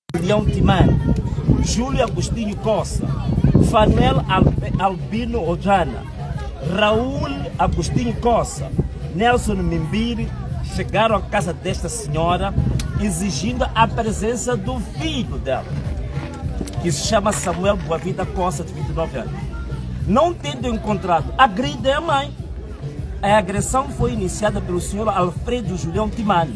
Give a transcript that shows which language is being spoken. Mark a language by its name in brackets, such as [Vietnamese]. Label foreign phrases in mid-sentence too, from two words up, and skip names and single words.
[Portuguese] Julião Timani, Júlio Agostinho Costa, Fanuel Albino Ojana, Raul Agostinho Costa, Nelson Mimbiri, chegaram à casa desta senhora exigindo a presença do filho dela, que se chama Samuel Boavida Costa, de 29 anos. Não tendo encontrado, agridem a mãe. A agressão foi iniciada pelo senhor Alfredo Julião Timani.